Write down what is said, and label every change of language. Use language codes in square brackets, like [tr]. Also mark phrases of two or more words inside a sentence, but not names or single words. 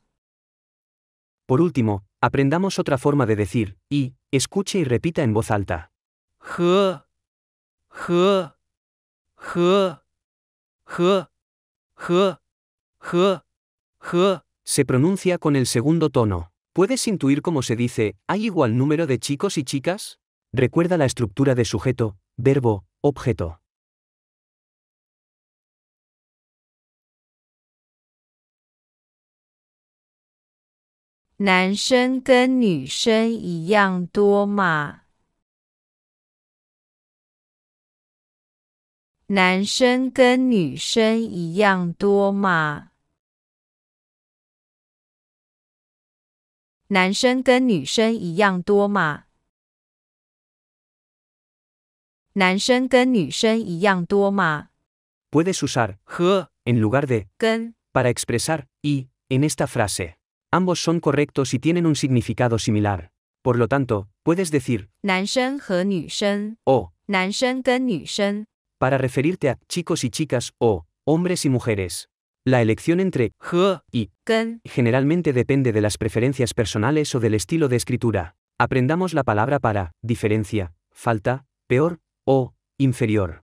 [es] Por último, aprendamos otra forma de decir, y, escuche y repita en voz alta. 和 Se pronuncia con el segundo tono. ¿Puedes intuir cómo se dice, ¿hay igual número de chicos y chicas? Recuerda la estructura de sujeto, verbo, objeto. [zh] 男生跟女生一样多吗？男生跟女生一样多吗？男生跟女生一样多吗？男生跟女生一样多吗？ [es] Puedes usar 和 en lugar de 跟 para expresar y en esta frase. Ambos son correctos y tienen un significado similar. Por lo tanto, puedes decir [zh] 男生和女生， [es] o [zh] 男生跟女生， [es] para referirte a chicos y chicas o hombres y mujeres. La elección entre 和 y 跟 generalmente depende de las preferencias personales o del estilo de escritura. Aprendamos la palabra para diferencia, falta, peor o inferior.